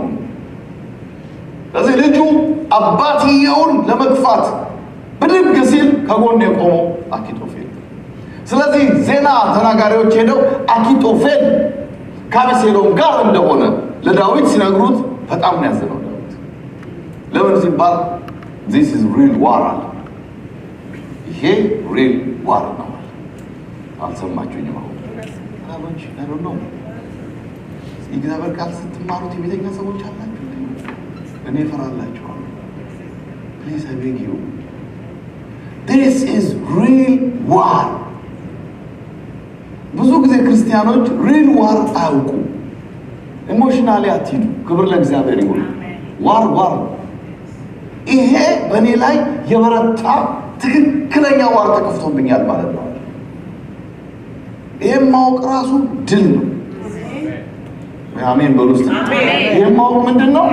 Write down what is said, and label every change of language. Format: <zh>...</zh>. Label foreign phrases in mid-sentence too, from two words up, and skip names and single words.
<am>ስለዚህ ልጁ አባትየውን ለመግፋት ብድግ ሲል ከጎን የቆመው አኪጦፌል። ስለዚህ ዜና ተናጋሪዎች ሄደው አኪጦፌል ከአቢሴሎም ጋር እንደሆነ ለዳዊት ሲነግሩት በጣም ነው ያዘነው ዳዊት። ለምን ሲባል</am> <en>this is real war</en> <am>አለ። ይሄ</am> <en>real war</en> <am>ነው። አልሰማችሁኝም? አሁን አሁን ነው የእግዚአብሔር ቃል ስትማሩት የቤተኛ ሰዎች አላችሁ። እኔ እፈራላችኋለሁ።</am> <en>Please I beg you. This is real war.</en> <am>ብዙ ጊዜ ክርስቲያኖች</am> <en>real war</en> <am>አያውቁ። ኢሞሽናሊ አትሂዱ። ክብር ለእግዚአብሔር ይሁን። ዋር ይሄ በእኔ ላይ የበረታ ትክክለኛ ዋር ተከፍቶብኛል ማለት ነው። ይሄን ማወቅ ራሱ ድል ነው። አሜን በሉ እስቲ። ይሄን ማወቅ ምንድን ነው?</am>